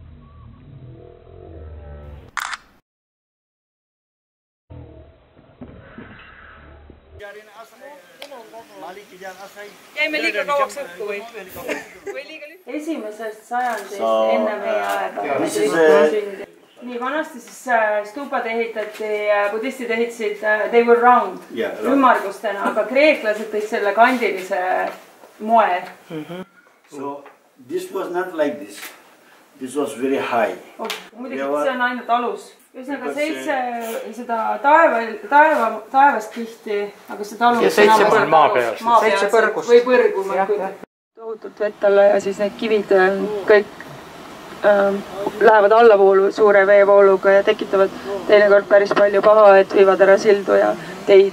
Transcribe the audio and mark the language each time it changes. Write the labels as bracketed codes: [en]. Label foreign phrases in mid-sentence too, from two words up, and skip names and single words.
[et] Jäime liiga kauaks õhku või liiga lühke? Esimesest sajandist enne meie aega. Nii vanasti siis stupad ehitati, budistid ehitasid, [en] they were round, [et] ümmargustena, aga kreeklased tõid selle kandilise moe. [en] So this was not like this. This was very high. [et] Muidugi see on ainult alus. Ühesõnaga 7 seda taevast kihti, aga seda alus... Ja 7 põrg maa peal. 7 põrgust. Või põrgu. Tohutult vett alla ja siis need kivid kõik lähevad allavoolu suure veevooluga ja tekitavad teinekord päris palju paha, et viivad ära sildu ja teid.